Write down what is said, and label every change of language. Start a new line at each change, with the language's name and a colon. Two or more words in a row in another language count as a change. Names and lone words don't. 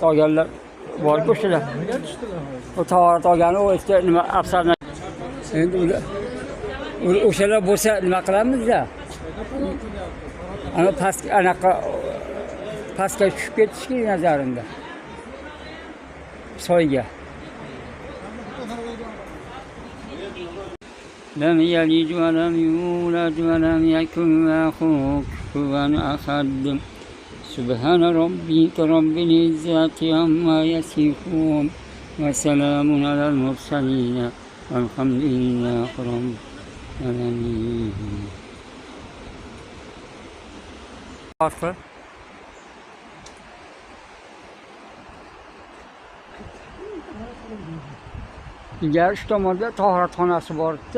Uzbek: Tahorat olganlar bor o'shalar. O tahorat olgani o işte nima afsarna. Endi o'shalar bo'lsa nima qilamiz-da? Ana pastga tushib ketishki nazarimda. Soyga.
Arabic: لم يلد ولم يولد ولم يكن له كفوا أحد سبحان ربك رب العزة عما يصفون وسلام على المرسلين والحمد لله رب العالمين.
Uzbek: İlgari shu tomonda tahoratxonasi bor edi.